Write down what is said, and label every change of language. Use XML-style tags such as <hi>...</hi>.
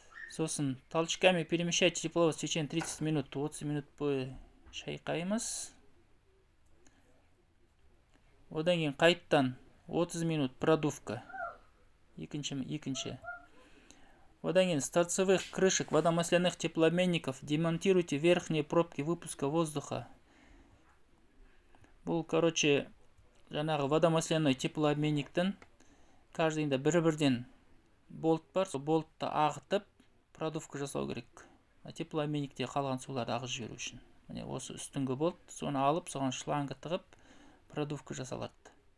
<ru>Сосын толчками перемещайте тепловоз в течение 30 минут.</ru> <kk>30 минут бойы шайқаймыз. Одан кейін қайттан 30 минут продувка. Екінші. Одан кейін</kk> <ru>с торцевых крышек водомасляных теплообменников демонтируйте верхние пробки выпуска воздуха.</ru> <kk>Бұл, короче, жаңағы водомасляной теплообменниктің каждыйында бір-бірден болт бар. Сол болтты ағытып, продувка жасау керек. Теплообменникте қалған суларды ағызып жіберу үшін. Міне осы үстіңгі болт, соны алып, соған шланга тығып, продувка жасалады.</kk>